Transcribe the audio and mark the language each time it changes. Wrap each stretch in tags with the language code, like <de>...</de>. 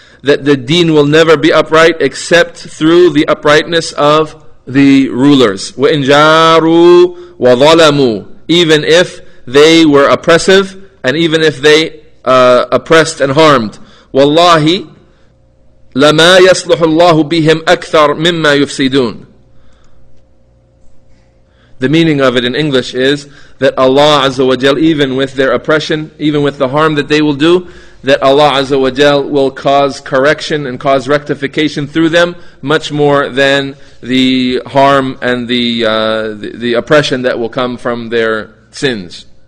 <en>That the deen will never be upright except through the uprightness of the rulers.</en> <ar>وَإِنْ جَارُوا وَظَلَمُوا.</ar> <en>Even if they were oppressive, and even if they oppressed and harmed.</en> <ar>Wallahi, لَمَا يَصْلُحُ اللَّهُ بِهِمْ أَكْثَرْ مِمَّا يُفْسِدُونَ.</ar> <en>The meaning of it in English is that Allah Azza wa Jal, even with their oppression, even with the harm that they will do, that Allah Azza wa Jal will cause correction and cause rectification through them much more than the harm and the oppression that will come from their sins.</en>